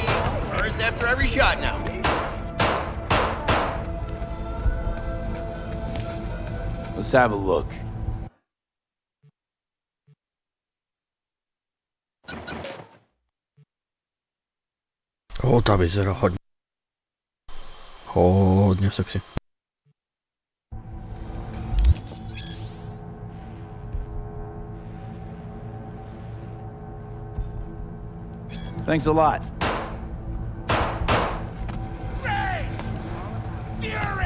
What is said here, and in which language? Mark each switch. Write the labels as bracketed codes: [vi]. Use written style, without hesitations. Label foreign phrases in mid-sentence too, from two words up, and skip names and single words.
[en] Hers after every shot now. Let's have a look. [sk] O, tá vyzerá hodne sexy. [en] Thanks a lot. Rage! Fury!